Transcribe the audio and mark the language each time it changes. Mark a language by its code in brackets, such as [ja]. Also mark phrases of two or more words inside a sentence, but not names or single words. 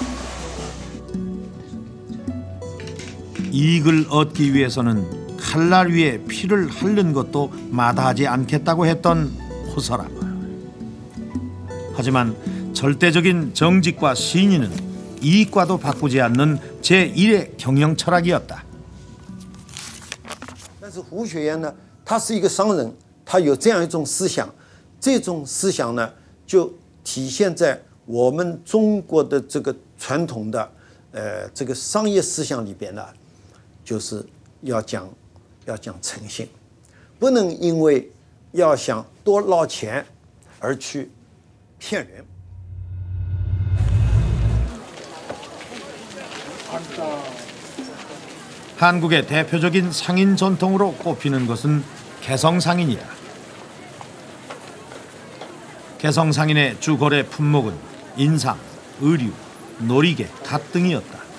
[ko] 이익을 얻기 위해서는 칼날 위에 피를 핥는 것도 마다하지 않겠다고 했던 호설함. 하지만 절대적인 정직과 신의는 이익과도 바꾸지 않는 제1의 경영 철학이었다. [zh] 但是胡雪岩呢，他是一个商人，他有这样一种思想，这种思想呢，就体现在我们中国的这个传统的这个商业思想里边呢，就是要讲诚信，不能因为要想多捞钱而去骗人。 [ko] 한국의 대표적인 상인 전통으로 꼽히는 것은 개성상인이다. 개성상인의 주 거래 품목은 인삼, 의류, 놀이개, 갓 등이었다.